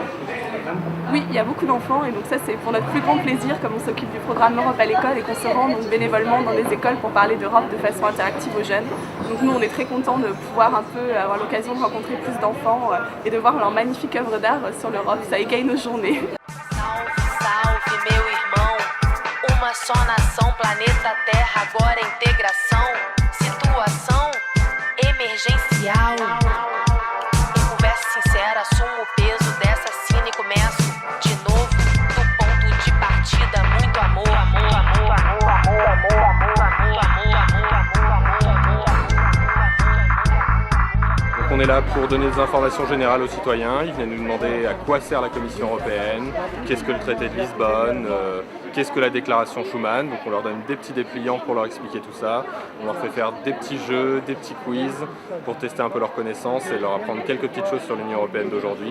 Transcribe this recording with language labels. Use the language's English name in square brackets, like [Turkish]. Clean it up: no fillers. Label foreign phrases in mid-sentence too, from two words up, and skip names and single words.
[French] Oui, il y a beaucoup d'enfants et donc ça c'est pour notre plus grand plaisir comme on s'occupe du programme L'Europe à l'école et qu'on se rend donc bénévolement dans les écoles pour parler d'Europe de façon interactive aux jeunes. Donc nous on est très contents de pouvoir un peu avoir l'occasion de rencontrer plus d'enfants et de voir leurs magnifiques œuvres d'art sur l'Europe. Ça égaye nos journées. [Portuguese] Salve, meu irmão, uma só nação, planeta Terra, agora integração, situação emergencial. Em conversa sincera, assumo o peso dessa cena e começo de novo do ponto de partida. Muito amor, amor, amor, amor, amor, amor, amor, amor, amor, amor, amor, amor. [French] Donc on est là pour donner des informations générales aux citoyens. Ils viennent nous demander à quoi sert la Commission européenne, qu'est-ce que le traité de Lisbonne, qu'est-ce que la déclaration Schuman. Donc on leur donne des petits dépliants pour leur expliquer tout ça. On leur fait faire des petits jeux, des petits quiz pour tester un peu leurs connaissances et leur apprendre quelques petites choses sur l'Union européenne d'aujourd'hui.